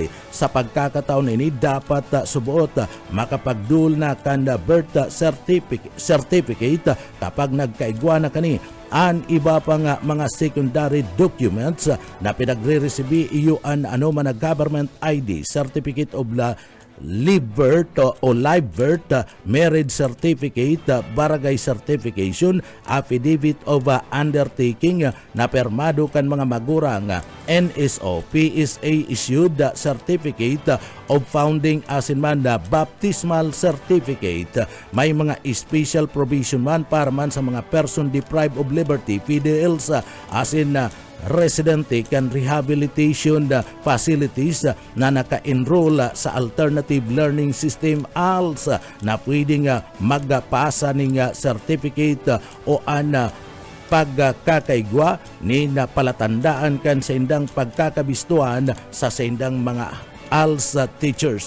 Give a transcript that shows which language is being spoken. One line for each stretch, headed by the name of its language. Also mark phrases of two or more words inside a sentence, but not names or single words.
Bikol: Sa pagkakataon ini dapat subuot makapagdul na kan
English: birth certificate
Bikol: kapag nagkaigwa na kani ang iba pa nga mga
English: secondary documents
Bikol: na pinagre-receive iyuan ano man
English: government ID, certificate of live birth
Bikol: o
English: live birth, marriage certificate, barangay certification, affidavit of undertaking
Bikol: na permado kan mga magurang, NSO, PSA
English: issued certificate of founding
Bikol: asin man na
English: baptismal certificate.
Bikol: May mga
English: special provision
Bikol: man para man sa mga
English: person deprived of liberty,
Bikol: PDLs, asin na residente kan
English: rehabilitation facilities
Bikol: na naka-enroll sa Alternative Learning System ALS na pwedeng magpasa ning certificate o pagkakaigwa ni na palatandaan kan sa indang pagkakabistuan sa indang mga ALS teachers.